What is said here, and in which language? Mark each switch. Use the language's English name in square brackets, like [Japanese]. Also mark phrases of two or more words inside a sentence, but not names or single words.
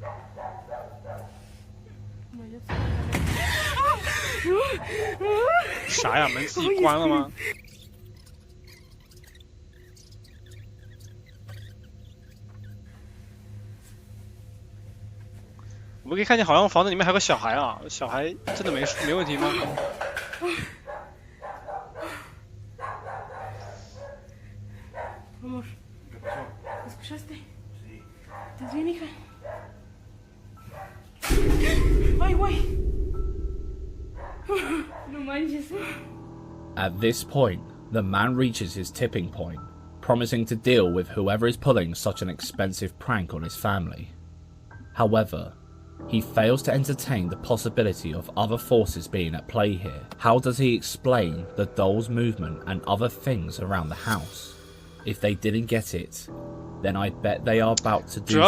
[Spanish] No hay absolutamente... [Chinese] 啥呀？门自己关了吗？我们可以看见，好像房子里面还有个小孩啊！小孩真的没问题吗？ [Spanish] Amor, ¿escuchaste? Sí. ¿Estás bien, hija? ¡Ay, güey! No manches. [English] At this point, the man reaches his tipping point, promising to deal with whoever is pulling such an expensive prank on his family. However, He fails to entertain the possibility of other forces being at play here. How does he explain the doll's movement and other things around the house? If they didn't get it, then I bet they are about to do so.